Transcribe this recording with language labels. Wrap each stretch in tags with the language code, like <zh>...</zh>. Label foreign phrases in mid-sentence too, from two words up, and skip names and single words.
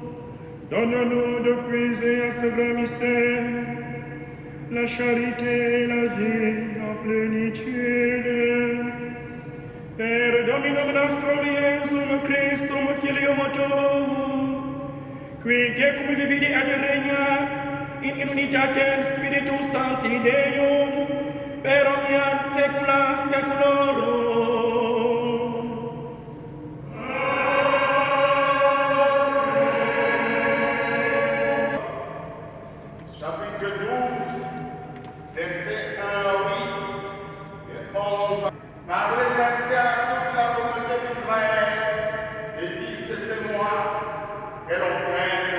<fr>Donne-nous de puiser à ce grand mystère la charité et la vie en plénitude.</fr> <la>Per Dominum nostrum Iesum Christum Filium tuum, qui cum vividi ad regna in unitatem Spiritus Sancti Deum, per omnia saecula saeculorum.</la> <fr>Chapitre 12, versets 1 à 8 et 11. Par les anciens de toute la communauté d'Israël, et 10 de ces mois, que l'on prenne.</fr>